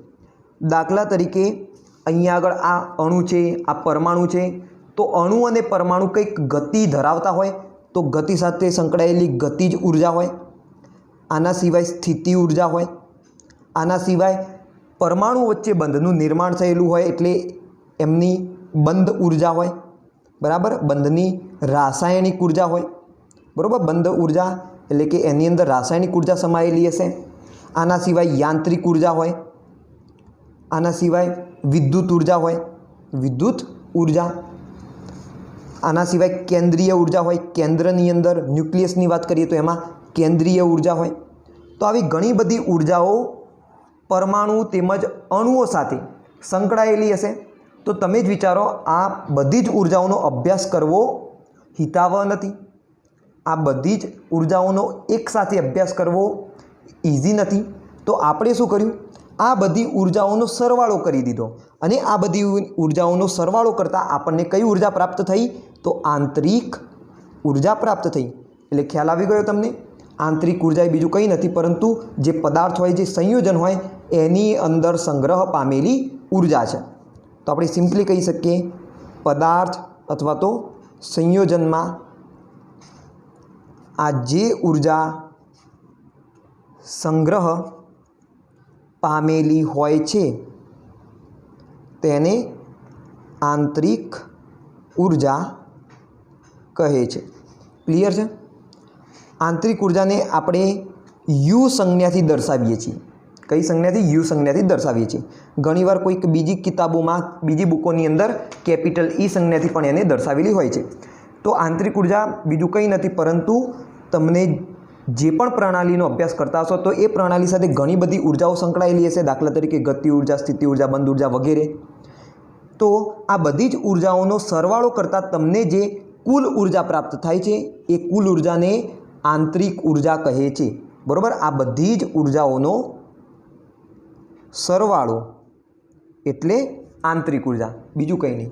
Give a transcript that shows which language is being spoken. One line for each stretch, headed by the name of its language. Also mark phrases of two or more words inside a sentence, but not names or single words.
Gujarati: દાખલા તરીકે અહીંયા આગળ આ અણુ છે, આ પરમાણુ છે, તો અણુ અને પરમાણુ કંઈક ગતિ ધરાવતા હોય તો ગતિ સાથે સંકળાયેલી ગતિજ ઊર્જા હોય। આના સિવાય સ્થિતિ ઊર્જા હોય। આના સિવાય પરમાણુ વચ્ચે બંધનું નિર્માણ થયેલું હોય એટલે એમની બંધ ઊર્જા હોય, બરાબર। બંધની રાસાયણિક ઊર્જા હોય, બરાબર। બંધ ઊર્જા એટલે કે એની અંદર રાસાયણિક ઊર્જા સમાયેલી હશે। આના સિવાય યાંત્રિક ઊર્જા હોય, આના સિવાય વિદ્યુત ઊર્જા હોય, વિદ્યુત ઊર્જા। આના સિવાય કેન્દ્રીય ઊર્જા હોય, કેન્દ્રની અંદર ન્યૂક્લિયસની વાત કરીએ તો એમાં કેન્દ્રીય ઊર્જા હોય। તો આવી ઘણી બધી ઊર્જાઓ પરમાણુ તેમજ અણુઓ સાથે સંકળાયેલી હશે। તો તમે જ વિચારો આ બધી જ ઊર્જાઓનો અભ્યાસ કરવો હિતાવહ નથી। આ બધી જ ઊર્જાઓનો એક સાથે અભ્યાસ કરવો ઈઝી નહીં। તો આપણે શું કર્યું? આ બધી ઊર્જાઓનો સરવાળો કરી દીધો અને આ બધી ઊર્જાઓનો સરવાળો કરતા આપણને કઈ ઊર્જા પ્રાપ્ત થઈ? તો આંતરિક ઊર્જા પ્રાપ્ત થઈ। એટલે ખ્યાલ આવી ગયો તમને? આંતરિક ઊર્જા એ બીજું કંઈ નથી પરંતુ જે પદાર્થ હોય, જે સંયોજન હોય એની અંદર સંગ્રહ પામેલી ઊર્જા છે। તો આપણે સિમ્પલી કહી શકીએ પદાર્થ અથવા તો સંયોજનમાં આ જે ઊર્જા સંગ્રહ પામેલી હોય છે તેને આંતરિક ઊર્જા કહે છે। ક્લિયર છે? આંતરિક ઊર્જા ને આપણે યૂ સંજ્ઞાથી દર્શાવીએ છીએ। કઈ સંજ્ઞાથી? યૂ સંજ્ઞાથી દર્શાવીએ છીએ। ઘણીવાર કોઈક બીજી કિતાબોમાં, બીજી બુકોની અંદર
English: capital E
Gujarati: સંજ્ઞાથી પણ એને દર્શાવેલી હોય છે। તો આંતરિક ઊર્જા બીજું કંઈ નથી પરંતુ તમને જે પણ પ્રણાલીનો અભ્યાસ કરતા હશો તો એ પ્રણાલી સાથે ઘણી બધી ઊર્જાઓ સંકળાયેલી હશે। દાખલા તરીકે ગતિ ઊર્જા, સ્થિતિ ઊર્જા, બંધ ઊર્જા વગેરે। તો આ બધી જ ઊર્જાઓનો સરવાળો કરતા તમને જે કુલ ઊર્જા પ્રાપ્ત થાય છે એ કુલ ઊર્જાને આંતરિક ઊર્જા કહે છે। બરોબર, આ બધી જ ઊર્જાઓનો સરવાળો એટલે આંતરિક ઊર્જા, બીજું કંઈ નહીં।